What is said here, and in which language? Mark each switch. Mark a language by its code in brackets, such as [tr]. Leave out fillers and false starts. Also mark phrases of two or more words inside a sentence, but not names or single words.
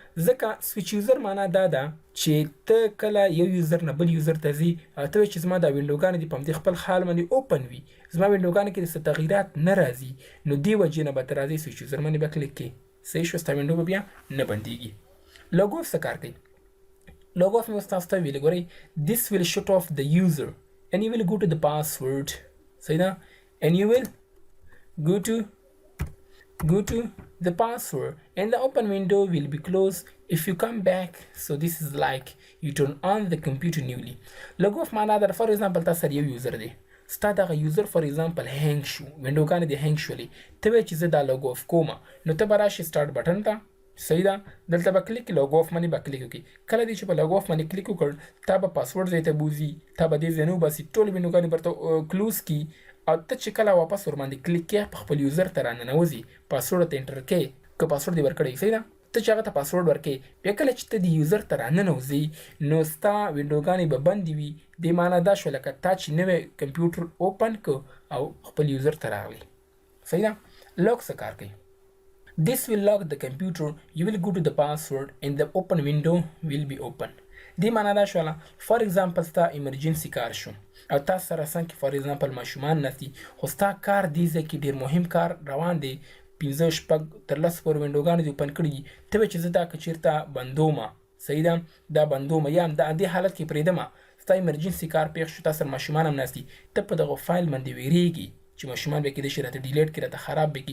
[ps] ځکه [en] switch user [ps] معنا دا ده چې ته کله یو یوزر نه بل یوزر ته ځي، ته وایې چې زما دا وینډوګانې دي په همدې خپل حال باندې اوپن وي، زما وینډوګانې کې څه تغییرات نه راځي، نو دې وجې نه به ته راځې [en] switch user [ps] باندې به کلیک کړې. صحیح شو، ستا وینډو به بیا نه بندېږي. [en] log off [ps] څه کار کوي؟ [en] log off [ps] مې اوس تاسو ته ویلي. ګورئ، [en] this will shut off the user and you will go to the password. [ps] صحیح ده. [en] and you will go to the password and the open window will be closed if you come back. So this is like you turn on the computer newly. log off [ps] معنا دا [en] for example [ps] تا سره یو یوزر دی، ستا دغه [en] user for example hang [ps] شو، وینډوګانې دې هینګ شولې، ته وایې چې زه دا [en] log off [ps] کوم، نو ته به راشې [en] start button [ps] ته. صحیح ده. دلته به [en] click log off [ps] باندې به کلیک وکړي. کله دې چې په [en] log off [ps] باندې کلیک وکړ، تا به پاسورډ ځای ته بوځي، تا به دې ځای نه وباسي، ټول وینډوګانې به ورته کلوز کړي، او ته چې کله واپس ور باندې کلیک کې په خپل یوزر ته راننوځي، پاسورډ ته انټر کې، که پاسورډ دې ورکړی. صحیح ده. ته چې هغه ته پاسورډ ورکې، بیا کله چې ته د یوزر ته راننوځي، نو ستا وینډوګانې به بندې وي. دې معنا دا شوه لکه تا چې نوی [en] computer open [ps] کړ او خپل یوزر ته راغلی. صحیح ده. لاک څه کار کوي؟ [en] This will lock the computer. You will go to the password and the open window will be open. [ps] دې معنا دا شوله [en] for example [ps] ستا ایمرجنسي کار شو او تاسو سره څنګه کې [en] for example [ps] ماشومان نستي، خو ستا کار دې ځای کې ډېر مهم کار روان دی، 15 شپږ تر 10 پورې وینډوګانې دې اوپن کړي دي، ته وایې چې زه دا که چېرته بندومه. صحیح ده. دا بندومه یا دا دې حالت کې پرېږدمه، ستا ایمرجنسي کار پېښ شو، تا سره ماشومان هم ناست دي، ته په دغه فایل باندې ویرېږي چې ماشومان به کېدای شي راته ډیلیټ کړي، راته خراب به کړي.